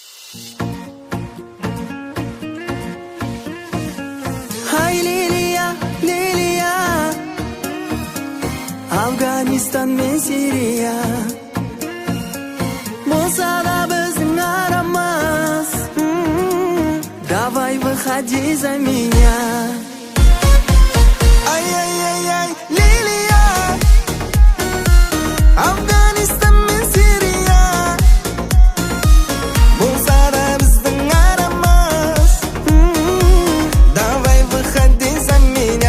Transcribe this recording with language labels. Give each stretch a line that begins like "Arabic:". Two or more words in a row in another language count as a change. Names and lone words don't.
Uzbek: Hay Liliya, Liliya, Afganistan men Siriya, bo'lsa da bizning aramız.
Russian: Давай выходи за меня.
Uzbek: Ай-яй-яй-яй, Лилия, Афганистан мен Сирия, bo'lsa da bizning aramız.
Russian: Давай выходи за меня.